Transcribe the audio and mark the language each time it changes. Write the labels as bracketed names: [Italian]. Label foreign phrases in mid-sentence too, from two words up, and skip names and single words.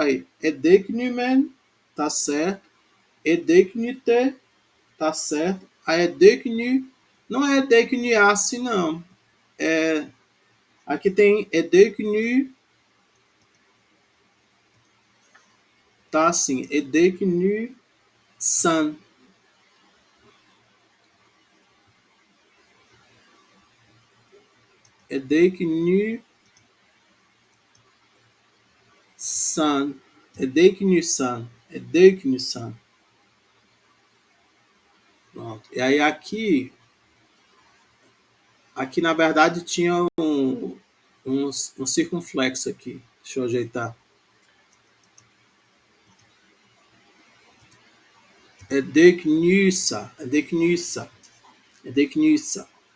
[Portuguese] Aí, Edeknimen, tá certo. Edeknite, tá certo. A Edekni, não é Edekniace, não. Aqui tem Edekni, tá assim. Edekni san. Edekni san. Edekni san. Edekni san. Pronto. E aí aqui na verdade tinha um circunflexo aqui. Deixa eu ajeitar. Edeknissa, Edeknissa, Edeknissa.